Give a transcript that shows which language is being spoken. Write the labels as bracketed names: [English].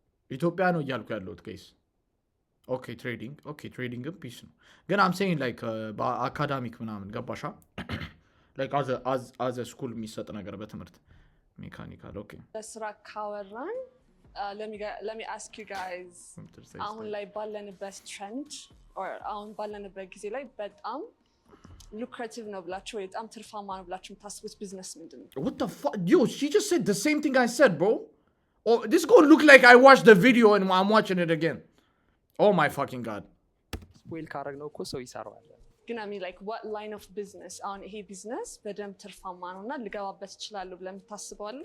[Amharic] ኢትዮጵያ ነው እያልኩ ያለሁት ጋይስ ኦኬ ትሬዲንግም ፒስ ነው ግን አም ሴይንግ ላይክ በአካዳሚክ ምናምን ገባሻ ላይክ አዘ ስኩል የሚሰጥ ነገር በትምህርት ሜካኒካል ኦኬ ለስራ ካወራን [English] let me ask you guys [Amharic] አሁን ላይ ባለንበት ትሬንድ አሁን ባለንበት ጊዜ ላይ በጣም lucrative ነው ብላችሁ ወይ በጣም ትርፋማ ነው ብላችሁ የምታስቡት ቢዝነስ ምንድን ነው? [English] What the fuck? Yo, she just said the same thing I said, bro. Oh, this gonna look like I watched the video and I'm watching it again. Oh my fucking god. [Amharic] ስፖይል ካረግነው እኮ ሰው ይሰራዋል። ግን [English] I mean like what line of business [Amharic] አሁን ይሄ ቢዝነስ በደንብ ትርፋማ ነውና ልገባበት እችላለሁ ብለህ የምታስበው አለ?